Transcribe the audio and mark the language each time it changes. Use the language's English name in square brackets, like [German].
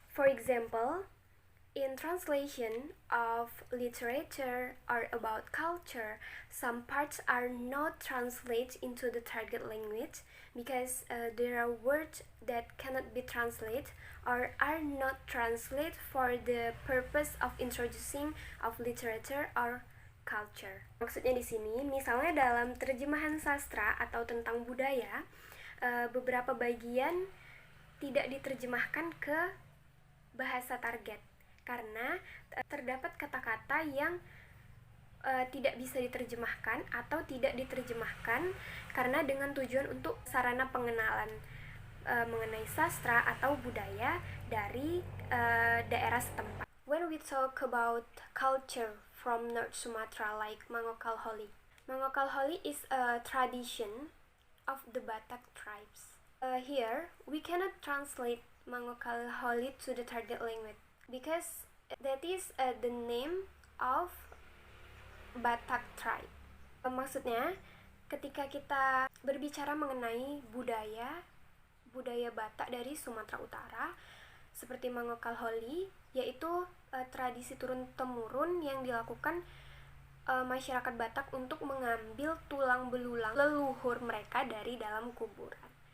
[English] For example, in translation of literature or about culture, some parts are not translated into the target language because there are words that cannot be translated or are not translated for the purpose of introducing of literature or culture. [Indonesian] Maksudnya di sini, misalnya dalam terjemahan sastra atau tentang budaya, beberapa bagian tidak diterjemahkan ke bahasa target karena terdapat kata-kata yang tidak bisa diterjemahkan atau tidak diterjemahkan karena dengan tujuan untuk sarana pengenalan mengenai sastra atau budaya dari daerah setempat. [English] When we talk about culture from North Sumatra like Mangokal Holi. Mangokal Holi is a tradition of the Batak tribes. Here, we cannot translate Mangokal Holi to the target language because that is the name of Batak tribe. [Indonesian] Maksudnya, ketika kita berbicara mengenai budaya Batak dari Sumatera Utara, seperti Mangokal Holi, yaitu tradisi turun-temurun yang dilakukan masyarakat Batak untuk mengambil tulang belulang leluhur mereka dari dalam kuburan.